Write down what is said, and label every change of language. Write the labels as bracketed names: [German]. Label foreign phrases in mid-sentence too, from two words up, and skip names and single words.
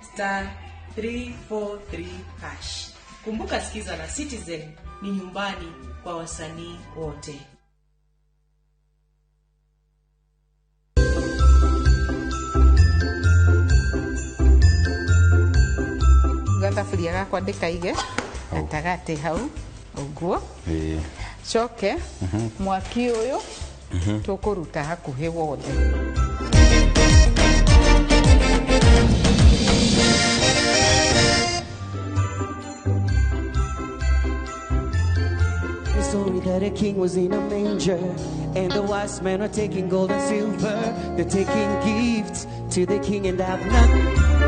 [Swahili] Kumbuka sikiza na Citizen ni nyumbani kwa wasanii wote. [Kikuyu] Gathaburia gakwa ndikaige gatagate hau uguo coke mwaki uyu tukuruta hakuhi wothe. [English] The story that a king was in a manger, and the wise men are taking gold and silver. They're taking gifts to the king and have nothing.